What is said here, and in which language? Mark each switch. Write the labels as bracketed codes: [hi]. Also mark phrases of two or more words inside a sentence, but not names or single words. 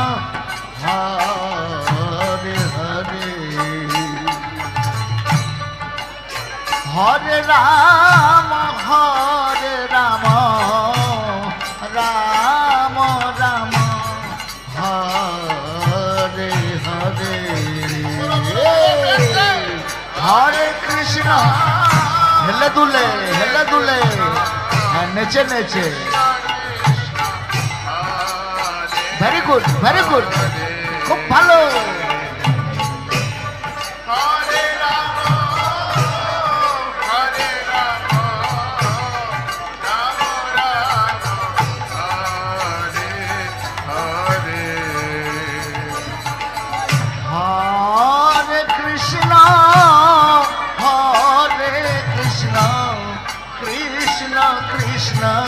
[sa] হরে হরে হরে রাম রাম রাম হরে হরে হরে কৃষ্ণ [bn] হেলে দুলে হ্যাঁ, নেচে নেচে [en] very good [bn] খুব ভালো [sa] Hare Rama, Hare Rama, Rama Rama, Hare Hare. হরে কৃষ্ণ কৃষ্ণ কৃষ্ণ